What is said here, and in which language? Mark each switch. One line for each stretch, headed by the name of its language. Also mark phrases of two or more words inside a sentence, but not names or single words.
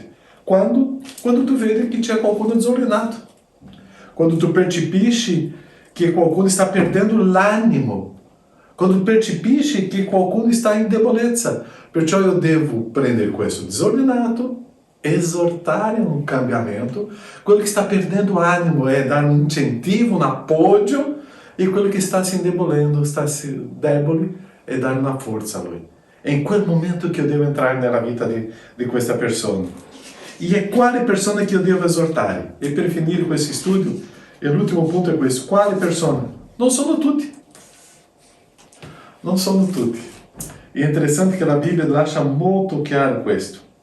Italian: Quando tu vedi che c'è qualcuno disordinato, quando tu percepisci che qualcuno sta perdendo l'animo, quando tu percepisci che qualcuno sta in debolezza. Perciò io devo prendere questo disordinato, esortare un cambiamento. Quello che sta perdendo animo
Portuguese: é dar um incentivo, um apoio,
Italian: e quello che sta si indebolendo, sta si debole,
Portuguese: é dar uma força a lui.
Italian: É in quel momento che io devo entrare nella vita di questa persona. E é quale persona che io devo esortare? E per finire questo studio, l'ultimo punto è questo: quale persona? Non sono tutti. Non sono tutti. E è interessante che la Bibbia lascia molto chiaro questo.